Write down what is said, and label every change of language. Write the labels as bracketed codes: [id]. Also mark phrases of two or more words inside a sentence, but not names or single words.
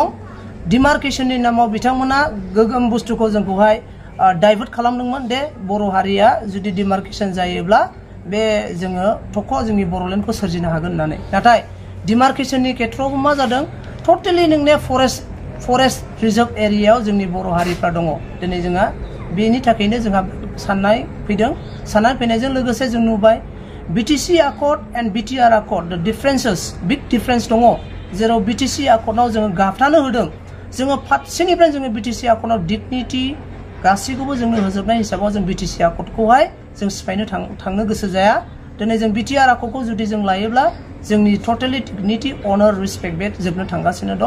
[brx] डिमार्केशननि नामाव बिथांमोना गोगोम बुस्थुखौ जोंखौहाय डाइवर्ट खालामदोंमोन दे बर' हारिया जुदि डिमार्केशन जायोब्ला बे जोङो थख' जोंनि बर'लेण्डखौ सोरजिनो हागोन होननानै। नाथाय डिमार्केशननि खेथ्रआव मा जादों टटेलि नोंने [en] forest reserve [brx] एरियायाव जोंनि बर' हारिफ्रा दङ। दिनै जोंहा बेनि थाखायनो जोंहा साननाय फैदों। साननाय फैनायजों लोगोसे जों नुबाय [en] BTC Accord and BTR Accord the differences big difference [brx] दङ। जेराव BTC Accordआव जोङो गाबथानो होदों, जोङो फारसेनिफ्राय जोङो BTC Accordआव डिगनिटी गासैखौबो जोंनो होजोबनाय हिसाबाव जों BTC Accordखौहाय जों सिफायनो थांनो गोसो जाया। दिनै जों BTR Accordखौ जुदि जों लायोब्ला जोंनि टटेलि [en] dignity honour respect [brx] बे जोबनो थांगासिनो दं।